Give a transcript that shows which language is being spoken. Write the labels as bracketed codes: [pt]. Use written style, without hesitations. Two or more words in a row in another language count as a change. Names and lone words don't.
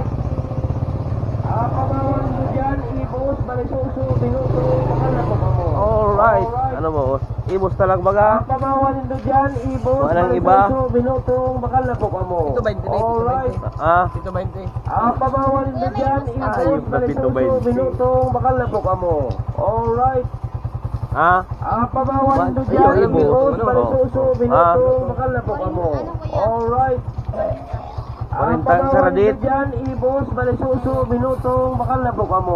[bik] Pabawal nito dyan, ibos, balisuso, binutong, bakal na po kamo. Alright. Ano boss? Ibos na lang baga. Pabawal nito dyan, ibos, Walang iba. balisuso, binutong, bakal na po kamo. Ito 20 na, ito Alright. Ah, Ito 20. Pabawal nito dyan, Ayop ibos, na pito, balisuso, 20. binutong, bakal na po kamo. Alright. ah. Pabawal nito Ayun, dyan, ibos. ibos, Ano? balisuso, binutong, bakal na po kamo. Alright. 40 Pabawal saradit. nito dyan, ibos, balisuso, binutong, bakal na po kamo.